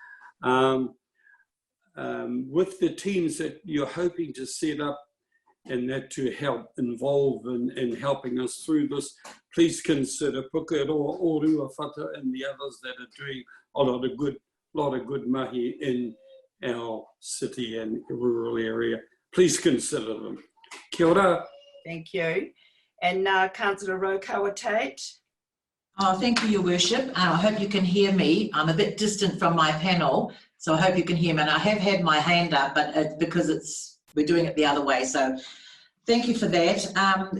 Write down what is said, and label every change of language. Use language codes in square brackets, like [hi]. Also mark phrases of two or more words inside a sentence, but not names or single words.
[en] With the teams that you're hoping to set up and that to help involve in helping us through this, please consider Pukeroa, Orua Whata and the others that are doing a lot of good mahi in our city and rural area. Please consider them. [mi] Kia ora. [en] Thank you. And now Councillor Rotorua Tate. Oh, thank you, Your Worship. I hope you can hear me. I'm a bit distant from my panel, so I hope you can hear me. And I have had my hand up, but because we're doing it the other way, so thank you for that.